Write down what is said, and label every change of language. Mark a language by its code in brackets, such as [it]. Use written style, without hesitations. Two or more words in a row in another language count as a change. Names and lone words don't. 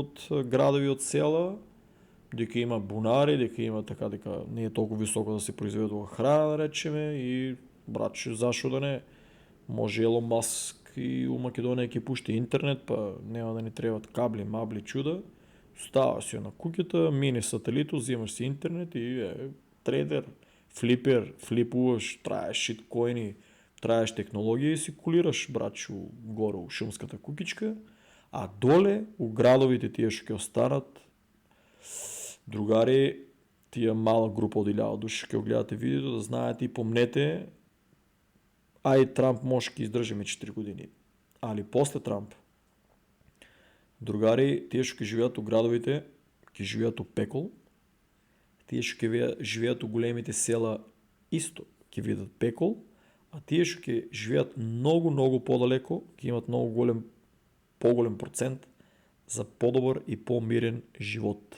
[mk] од градови од села, дека има бунари, дека има дека не е толку високо да се произведува храна, да речеме, и братче, зашо да не, може Елон Маск и у Македонија ќе пушти интернет, па нема да ни требат кабли, мабли, чуда, става си на куќата, мине сателитот, земаш си интернет и трейдер, флипер, флипуваш, траеш шиткоини, траеш технологија и си кулираш, братче, горе у шумската кукичка, а доле у градовите тие што ќе останат, другари, тие мала група од 1000 души ќе го гледате видеото, да знаете и помнете, Трамп може ќе издржиме 4 години, али после Трамп, другари, тие што ќе живеат у градовите, ќе живеат у пекол, тие што ќе живеат у големите села исто ќе видат пекол, а тие што ќе живеат многу подалеко, ќе имат поголем процент за подобар и помирен живот.